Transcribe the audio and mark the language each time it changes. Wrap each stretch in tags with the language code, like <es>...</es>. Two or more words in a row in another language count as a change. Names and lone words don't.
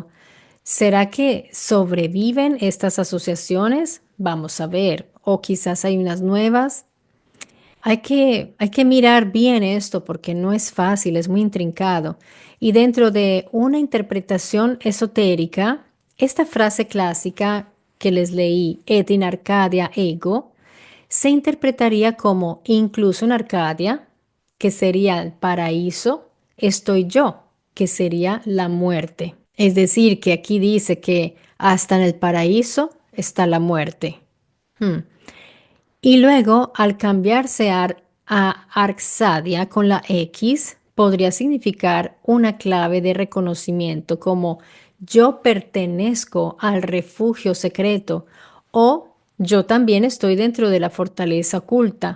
<es>¿Será que sobreviven estas asociaciones? Vamos a ver. O quizás hay unas nuevas. Hay que mirar bien esto porque no es fácil, es muy intrincado. Y dentro de una interpretación esotérica, esta frase clásica que les leí,</es> <la>et in Arcadia ego,</la> <es>se interpretaría como incluso en Arcadia, que sería el paraíso, estoy yo, que sería la muerte. Es decir, que aquí dice que hasta en el paraíso está la muerte. Hmm. Y luego, al cambiarse a Arxadia con la X, podría significar una clave de reconocimiento como yo pertenezco al refugio secreto o yo también estoy dentro de la fortaleza oculta.</es>